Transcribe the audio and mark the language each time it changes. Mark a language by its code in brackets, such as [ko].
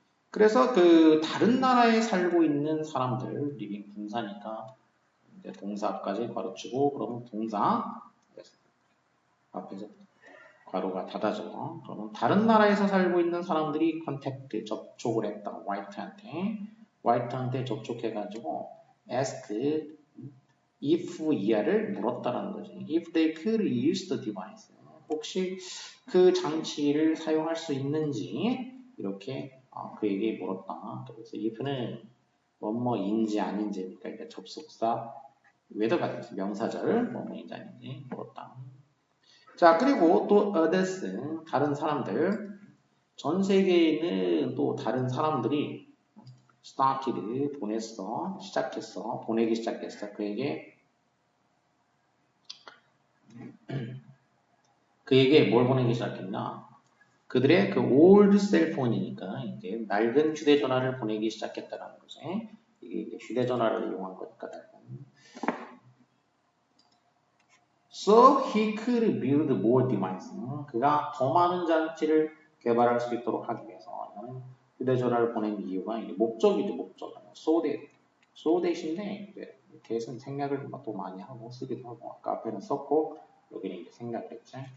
[ko] 그래서 그 다른 나라에 살고 있는 사람들, 리빙 분사니까 이제 동사 앞까지 괄호치고 그러면 동사 앞에서 괄호가 닫아져. 그러면 다른 나라에서 살고 있는 사람들이 컨택트 접촉을 했다. 화이트한테 접촉해가지고 ask if 이하를 물었다라는 거지. [en] If they could use the device. [ko] 혹시 그 장치를 사용할 수 있는지 이렇게 그에게 물었다. 그래서 if는 뭐뭐인지 아닌지니까 그러니까 접속사 whether가 돼서 명사절 뭐뭐인지 아닌지 물었다. 자, 그리고 또 others 다른 사람들 전 세계에 있는 또 다른 사람들이 started 보냈어 시작했어 보내기 시작했어 그에게 뭘 보내기 시작했나? 그들의 그 [en] old cellphone [ko] 이니까 이제 낡은 휴대전화를 보내기 시작했다라는 거지. 이게 이제 휴대전화를 이용한 거니까 낡은. [en] So he could build more devices. [ko] 그가 더 많은 장치를 개발할 수 있도록 하기 위해서 이거는 휴대전화를 보낸 이유가 이게 목적이죠, 목적. So that인데 이제 that은 생략을 또 많이 하고 쓰기도 하고 아까 앞에는 썼고 여기는 이제 생략을 했지.